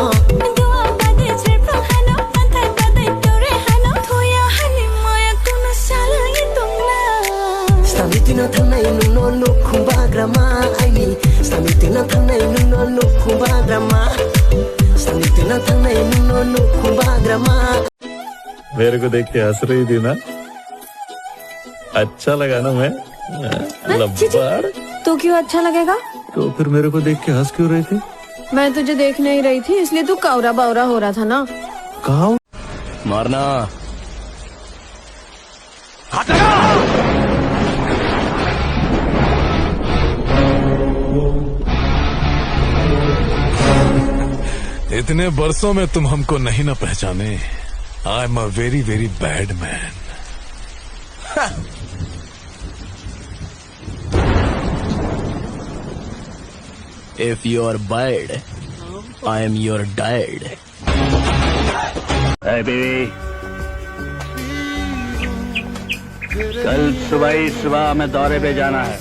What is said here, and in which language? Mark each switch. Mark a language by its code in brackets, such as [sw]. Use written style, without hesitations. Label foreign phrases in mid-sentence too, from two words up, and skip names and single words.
[trp] Stamitina thanai nuno no khumba grama aini Stamitina thanai nuno no khumba grama Stamitina thanai nuno no khumba grama [hi] मेरे को देख के हंस रही थी ना, अच्छा लगा ना मैं लब्बाड़। तो क्यों अच्छा लगेगा? तो फिर मेरे को देख के हंस क्यों रही थी? मैं तुझे देख नहीं रही थी इसलिए तू कावरा बावरा हो रहा था ना। कहा मारना इतने बरसों में तुम हमको नहीं ना पहचाने। [en] I am a very very bad man. If you are bad I am your dad. [hi] बेबी कल सुबह हमें दौरे पे जाना है।